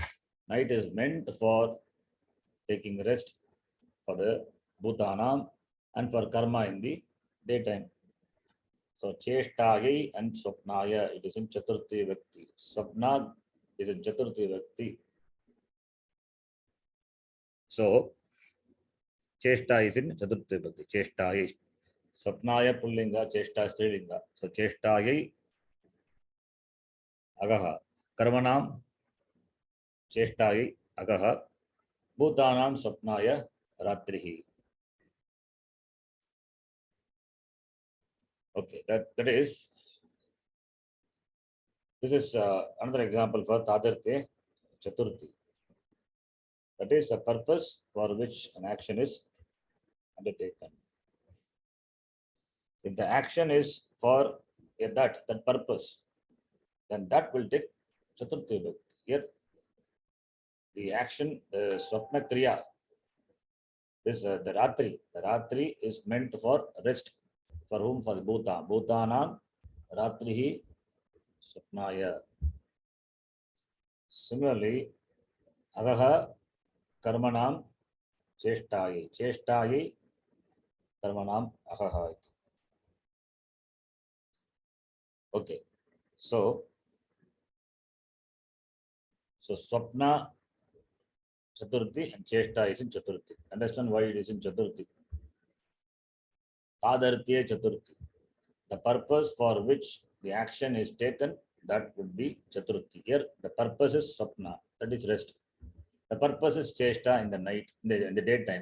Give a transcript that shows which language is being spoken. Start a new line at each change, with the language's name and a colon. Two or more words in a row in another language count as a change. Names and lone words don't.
English: Night is meant for taking rest for the Bhutanam and for karma in the daytime. So Cheshtahi and Swapnaya, it is in
Sanskrit: चतुर्थी विभक्ति.
English: Swapna is in
Sanskrit: चतुर्थी विभक्ति.
English: So Cheshta is in
Sanskrit: चतुर्थी विभक्ति.
English: Cheshtahi.
Sanskrit: स्वप्नाय पुल्लिङ्ग, चेष्टा स्त्रीलिङ्ग. So चेष्टायै अहः. कर्मणां चेष्टायै अहः. भूतानां स्वप्नाय रात्रिः.
English: Okay, this is another example for
Sanskrit: तादर्थ्य चतुर्थी.
English: That is the purpose for which an action is undertaken. If the action is for that purpose, then that will take
Sanskrit: चतुर्थी विभक्ति.
English: Here, the action,
Sanskrit: स्वप्न क्रिया,
English: is the Ratri. The Ratri is meant for rest. For whom? For the Bhuta.
Sanskrit: भूतानां रात्रिः स्वप्नाय. Similarly, अहः कर्मणां चेष्टायै. चेष्टायै कर्मणां अहः.
English: Okay. So
Sanskrit: स्वप्न चतुर्थी
English: and Cheshta is in Chaturthi. Understand why it is in Chaturthi.
Sanskrit: तादर्थ्य चतुर्थी.
English: The purpose for which the action is taken, that would be Chaturthi. Here, the purpose is Swapna, that is rest. The purpose is Cheshta in the night, in the daytime.